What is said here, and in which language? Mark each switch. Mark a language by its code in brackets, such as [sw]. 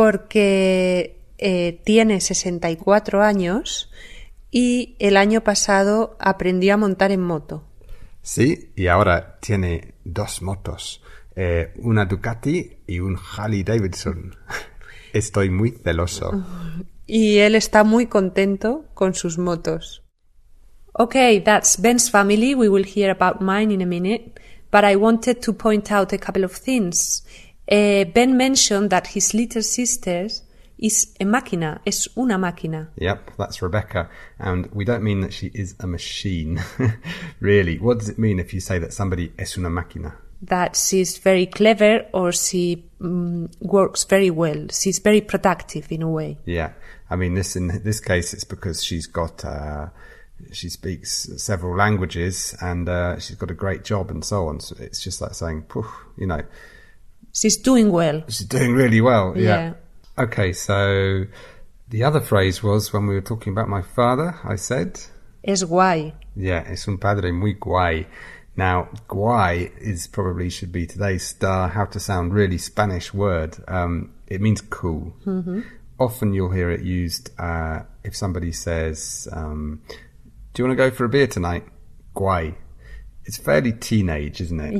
[es] Porque tiene 64 años y el año pasado aprendió a montar en moto. Sí, y ahora tiene 2 motos, una Ducati y un Harley Davidson. Estoy muy celoso. Y él está muy contento con sus motos. [en] Okay, that's Ben's family. We will hear about mine in a minute. But I wanted to point out a couple of things. Ben mentioned that his little sister is a máquina, [es] es una máquina. [en] Yep, that's Rebecca. And we don't mean that she is a machine. Really, what does it mean if you say that somebody [es] es una máquina? [en] That she's very clever or she works very well. She's very productive in a way. Yeah, I mean, in this case, it's because she's got, she speaks several languages and she's got a great job and so on. So it's just like saying, you know. She's doing well. She's doing really well, Yeah. Okay, so the other phrase was when we were talking about my father, I said... [es] Es guay. Yeah, es un padre muy guay. [en] Now, guay should be today's star, how to sound really Spanish word. It means cool. Often you'll hear it used if somebody says, do you want to go for a beer tonight? Guay. It's fairly teenage, isn't it?